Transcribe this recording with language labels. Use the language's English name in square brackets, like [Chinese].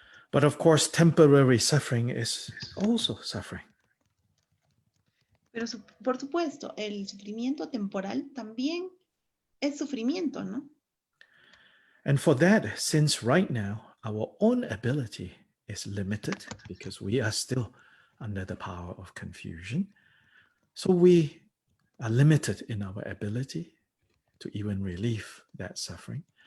[English] But of course, temporary suffering is also suffering. [Spanish] Pero por supuesto, el sufrimiento temporal también es sufrimiento, ¿no? [English] And for that, since right now our own ability is limited because we are still under the power of confusion, so we are limited in our ability to even relieve that suffering.